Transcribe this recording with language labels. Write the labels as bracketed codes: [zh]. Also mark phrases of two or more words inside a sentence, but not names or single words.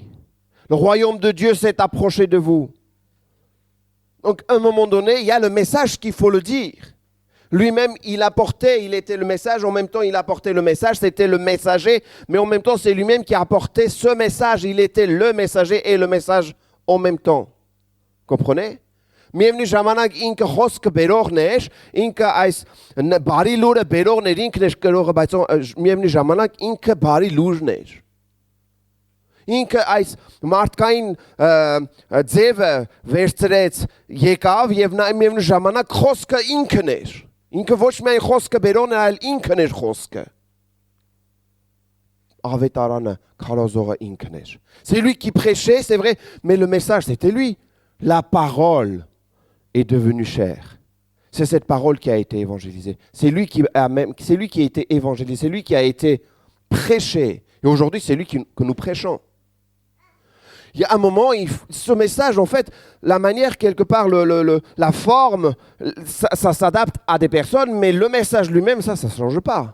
[fr] Le royaume de Dieu s'est approché de vous. Donc, à un moment donné, il y a le message qu'il faut le dire. Lui-même, il était le message, en même temps, il apportait le message, c'était le messager, mais en même temps, c'est lui-même qui apportait ce message. Il était le messager et le message en même temps. Comprenez? [hy] Միևնույն ժամանակ ինքը խոսքը բերողն էր, ինքը այս բարի լուրը բերողն էր, ինքն էր կրողը, բայց միևնույն ժամանակ ինքը բարի լուրն էր։ ինքը այս մարդկային ձևը վերցրեց, եկավ եւ նա միևնույն ժամանակ խոսքը ինքն էր։ Ինքը ոչ միայն խոսքը բերոն էր, այլ ինքն էր խոսքը։ Ավետարանը քարոզողը ինքն էր։ [fr] C'est lui qui prêchait, c'est vrai, mais le message c'était lui. La parole est devenue chair. C'est cette parole qui a été évangélisée. C'est lui qui a été évangélisé, c'est lui qui a été prêché. Et aujourd'hui, c'est lui que nous prêchons. Il y a un moment, ce message, en fait, la manière, quelque part, la forme, ça s'adapte à des personnes, mais le message lui-même, ça ne change pas.